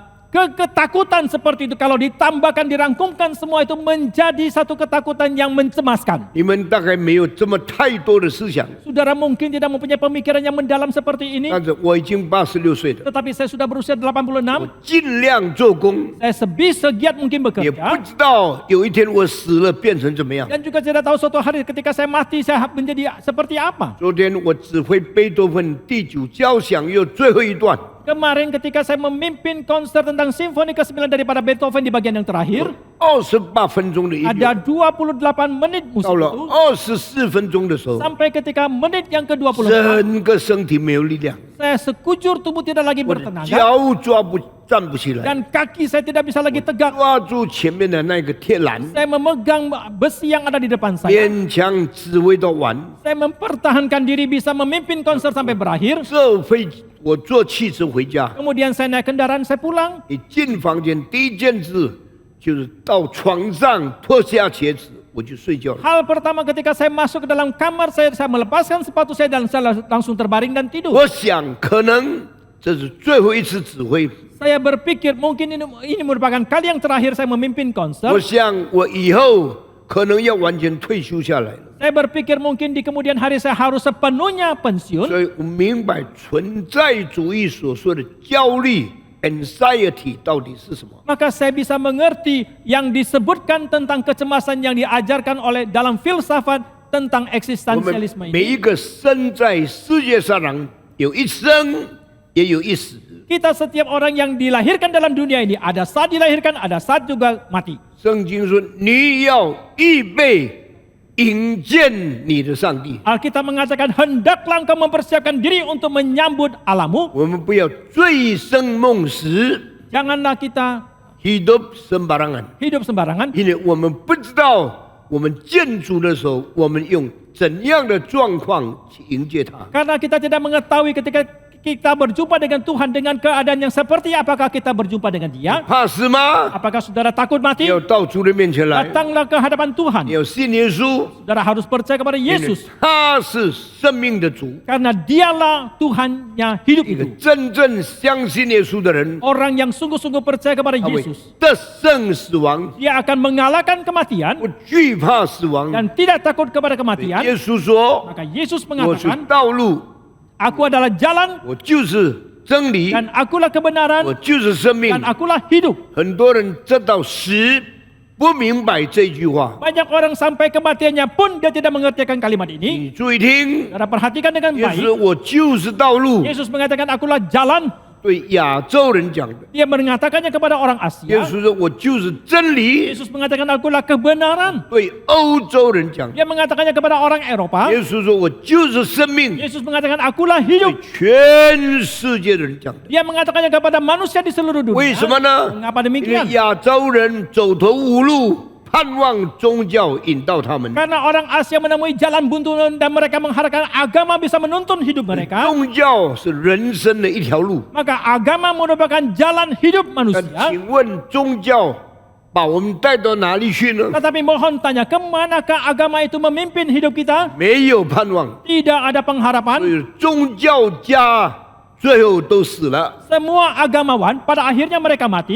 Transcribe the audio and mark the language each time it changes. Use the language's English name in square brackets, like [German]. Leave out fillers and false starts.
[Indonesian] ketakutan seperti itu kalau ditambahkan, dirangkumkan semua itu menjadi satu ketakutan yang mencemaskan. [Chinese] 你们大概没有这么太多的思想， [Indonesian] Saudara mungkin tidak mempunyai pemikiran yang mendalam seperti ini, [Chinese] 但是我已经86岁了， [Indonesian] tetapi saya sudah berusia 86, [Chinese] 我尽量做工， [Indonesian] saya sebisa giat mungkin [Chinese] 也不 [Indonesian] bekerja, [Chinese] 知道有一天我死了变成怎么样。 [Indonesian] dan juga tidak tahu suatu hari ketika saya mati saya menjadi seperti apa. [Chinese] 昨天我指挥贝多芬第9交响乐最后一段， [Indonesian] Kemarin ketika saya memimpin konser tentang Simfoni ke-9 daripada Beethoven di bagian yang terakhir, [Chinese] 28分钟的音 [Indonesian] ada [Chinese] 乐， [Indonesian] 28 menit musik [Chinese] 到了 [Indonesian] itu, [Chinese] 24分钟的时候， [Indonesian] sampai ketika menit yang ke-24, [Chinese] 整个身体没有力量， [Indonesian] saya sekujur tubuh tidak lagi [Chinese] 我的 [Indonesian] bertenaga, [Chinese] 脚抓不站不起来， [Indonesian] dan kaki saya tidak bisa lagi tegak. [Chinese] 抓住前面的那个铁栏， [Indonesian] Saya memegang besi yang ada di depan saya. [Chinese] 勉强指挥到完。 [Indonesian] Saya mempertahankan diri bisa memimpin konser sampai berakhir. [Chinese] 我坐汽车回家， [Indonesian] Kemudian saya naik kendaraan, saya pulang. [Chinese] 一进房间第一件事就是到床上脱下鞋子，我就睡觉了。 [Indonesian] Hal pertama ketika saya masuk ke dalam kamar saya melepaskan sepatu saya dan saya langsung terbaring dan tidur. [Chinese] 我想可能这是最后一次指挥， [Indonesian] Saya berpikir mungkin ini merupakan kali yang terakhir saya memimpin konser. [Chinese] 我想我以后可能要完全退休下来了。 [Indonesian] Saya berpikir mungkin di kemudian hari saya harus sepenuhnya pensiun. [Chinese] 所以我明白存在主义所说的焦虑 anxiety 到底是什么。 [Indonesian] Maka saya bisa mengerti yang disebutkan tentang kecemasan yang diajarkan oleh dalam filsafat tentang [Chinese] 我们 [Indonesian] eksistensialisme [Chinese] 每 [Indonesian] ini. [Chinese] 一个生在世界上人，有一生也有一死。 [Indonesian] Kita setiap orang yang dilahirkan dalam dunia ini ada saat dilahirkan, ada saat juga mati. [Chinese] 圣经说你要预备迎见你的上帝。 [Indonesian] Alkitab mengatakan hendaklah engkau mempersiapkan diri untuk menyambut Allahmu. [Chinese] 我们不要醉生梦死 [Indonesian] Janganlah kita ，hidup sembarangan， hidup sembarangan. [Chinese] 因为我们不知道我们见主的时候，我们用怎样的状况去迎接他。 [Indonesian] Karena kita tidak mengetahui ketika kita berjumpa dengan Tuhan dengan keadaan yang seperti apakah kita berjumpa dengan Dia? [Chinese] 怕死吗？ [Indonesian] Apakah saudara takut [Chinese] 你 [Indonesian] mati? [Chinese] 要到主的面前来， [Indonesian] Datanglah ke hadapan [Chinese] 你 [Indonesian] Tuhan. [Chinese] 要信耶稣， [Indonesian] Saudara harus percaya kepada [Chinese] 因为 [Indonesian] Yesus. [Chinese] 他是生命的主。 [Indonesian] Karena dialah Tuhannya hidup [Chinese] 一个 [Indonesian] itu. [Chinese] 真正相信耶稣的人， [Indonesian] Orang yang sungguh-sungguh percaya kepada [Chinese] 他会 [Indonesian] Yesus. [Chinese] 得胜死亡， [Indonesian] Dia akan mengalahkan kematian [Chinese] 不惧怕死亡。 [Indonesian] dan tidak takut kepada [Chinese] 耶 [Indonesian] kematian. [Chinese] 稣说 [Indonesian] Maka Yesus：“ [Chinese] 我是 [Indonesian] mengatakan, [Chinese] 道路， [Indonesian] Aku adalah jalan [Chinese] 我就是真理， [Indonesian] dan akulah [Chinese] 我 [Indonesian] kebenaran [Chinese] 就是生命 [Indonesian] dan。” akulah hidup. [Chinese] 很多人直到死不明白这句话， [Indonesian] Banyak orang sampai kematiannya pun dia tidak mengertikan kalimat ini. [Chinese] 你注意听， [Indonesian] Saudara perhatikan dengan [Chinese] 耶稣 [Indonesian] baik. [Chinese] 我就是道路， [Indonesian] Yesus mengatakan akulah jalan. [Chinese] 对亚洲人讲的。 [Indonesian] Dia mengatakannya kepada orang [Chinese] 耶 [Indonesian] Asia. [Chinese] 稣说我就是真理， [Indonesian] Yesus mengatakan akulah kebenaran. [Chinese] 对欧洲人讲的。 [Indonesian] Dia mengatakannya kepada orang Eropa. [Chinese] 耶稣说我就是生命， [Indonesian] Yesus mengatakan akulah [Chinese] 对 [Indonesian] hidup. [Chinese] 全世界的人讲的。 [Indonesian] Dia mengatakannya kepada manusia di seluruh [Chinese] 为 [Indonesian] dunia. [Chinese] 什么呢？ [Indonesian] Mengapa [Chinese] 因为 [Indonesian] demikian? [Chinese] 亚洲人走投无路，盼望宗教引导他们。 [Indonesian] Karena orang Asia menemui jalan buntu dan mereka mengharapkan agama bisa menuntun hidup mereka. [Chinese] 宗教是人生的一条路， [Indonesian] Maka agama merupakan jalan hidup [Chinese] 但 [Indonesian] manusia. [Chinese] 请问宗教把我们带到哪里去呢？ [Indonesian] Tetapi mohon tanya, kemanakah agama itu memimpin hidup kita? [Chinese] 没有盼望， [Indonesian] Tidak ada [Chinese] 所 [Indonesian] pengharapan. [Chinese] 以宗教家最后都死了， [Indonesian] Semua agamawan pada akhirnya mereka mati.